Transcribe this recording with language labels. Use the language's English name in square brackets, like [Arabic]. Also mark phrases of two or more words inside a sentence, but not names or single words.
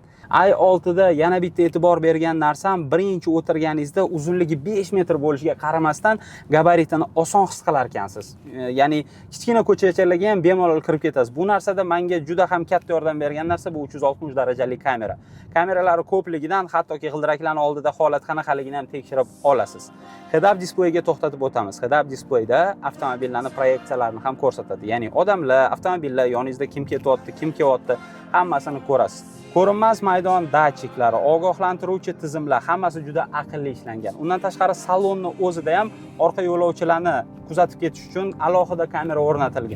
[Uzbek] i6 da yana bitta e'tibor bergan narsam, birinchi o'tirganingizda uzunligi 5 metr bo'lishiga qaramasdan gabaritini oson his qilar ekansiz. Ya'ni kichkina ko'chachalarga ham bemalol kirib ketasiz. Bu narsada menga juda ham katta yordam bergan narsa bu 360 darajali kamera. Kameralari ko'pligidan hattoki g'ildiraklarning oldida holat qanaqaligini ham tekshirib olasiz. [English] Head-up [Uzbek] displeyga to'xtatib o'tamiz. [English] Head-up [Uzbek] displeyda avtomobillarning proyeksiyalarini ham ko'rsatadi. Ya'ni odamlar, avtomobillar, yoningizda kim ketyapti, kim kelyapti, hammasini ko'rasiz. Ko'rinmas maydon datchiklari, ogohlantiruvchi tizimlar hammasi juda aqlli ishlangan. Undan tashqari salonni o'zida ham orqa yo'lovchilarni kuzatib ketish uchun alohida kamera o'rnatilgan.